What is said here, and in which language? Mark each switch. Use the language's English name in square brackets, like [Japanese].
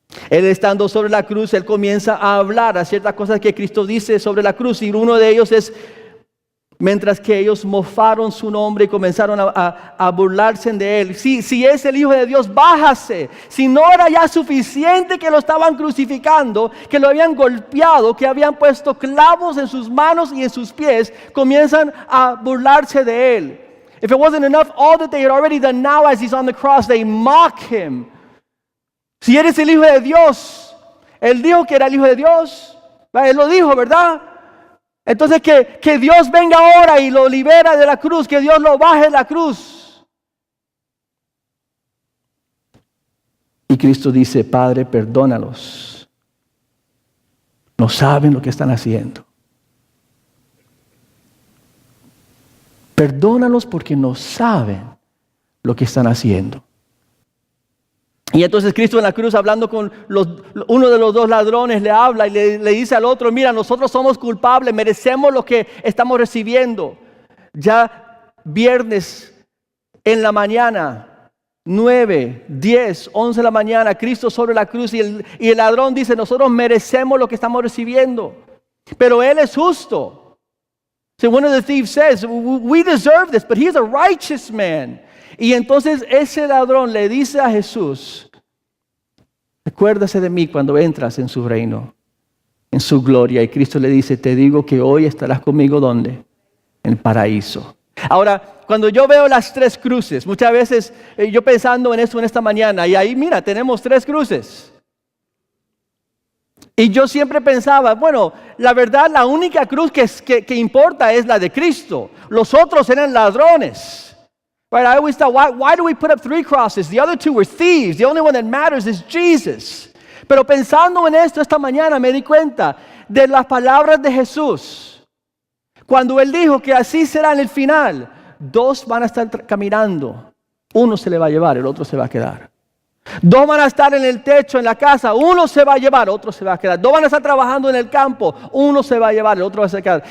[Spanish] Él estando sobre la cruz, él comienza a hablar a ciertas cosas que Cristo dice sobre la cruz, y uno de ellos es, mientras que ellos mofaron su nombre y comenzaron a burlarse de él. Si es el Hijo de Dios, bájase. Si no era ya suficiente que lo estaban crucificando, que lo habían golpeado, que habían puesto clavos en sus manos y en sus pies, comienzan a burlarse de él. If it wasn't enough, all that they had already done, now as he's on the cross, they mock him. Si eres el Hijo de Dios, él dijo que era el Hijo de Dios. Él lo dijo, ¿verdad? Entonces que Dios venga ahora y lo libera de la cruz, que Dios lo baje de la cruz. Y Cristo dice, Padre, perdónalos. No saben lo que están haciendo. Perdónalos porque no saben lo que están haciendo. Y entonces Cristo en la cruz, hablando con uno de los dos ladrones, le habla y le dice al otro, mira, nosotros somos culpables, merecemos lo que estamos recibiendo. Ya viernes en la mañana, 9, 10, 11 de la mañana, Cristo sobre la cruz, y el ladrón dice, nosotros merecemos lo que estamos recibiendo, pero Él es justo. [English] So one of the thieves says, we deserve this, but he's a righteous man. [Spanish] Y entonces ese ladrón le dice a Jesús, recuérdase de mí cuando entras en su reino, en su gloria. Y Cristo le dice, te digo que hoy estarás conmigo, ¿dónde? En el paraíso. Ahora, cuando yo veo las tres cruces, muchas veces yo pensando en esto en esta mañana, y ahí mira, tenemos tres cruces. Y yo siempre pensaba, bueno, la verdad, la única cruz que importa es la de Cristo. Los otros eran ladrones. [English] Right, I always thought, why do we put up 3 crosses? The other 2 were thieves. The only one that matters is Jesus. [Spanish] Pero pensando en esto esta mañana me di cuenta de las palabras de Jesús. Cuando Él dijo que así será en el final, 2 van a estar caminando. Uno se le va a llevar, el otro se va a quedar. Dos van a estar en el techo, en la casa, uno se va a llevar, otro se va a quedar. Dos van a estar trabajando en el campo, uno se va a llevar, el otro va a quedar.